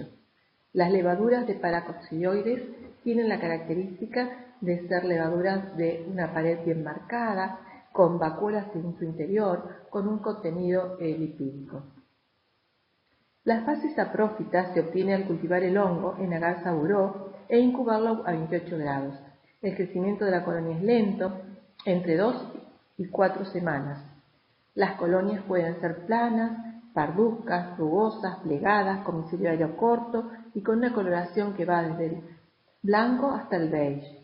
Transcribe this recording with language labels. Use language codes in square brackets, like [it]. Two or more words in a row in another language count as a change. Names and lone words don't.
[es] Las levaduras de paracoccidioides tienen la característica de ser levaduras de una pared bien marcada, con vacuolas en su interior, con un contenido lipídico. Las fases saprófitas se obtiene al cultivar el hongo en agar saburó e incubarlo a 28 grados. El crecimiento de la colonia es lento, entre 2 y 4 semanas. Las colonias pueden ser planas, parduzcas, rugosas, plegadas, con micelio corto y con una coloración que va desde el blanco hasta el beige.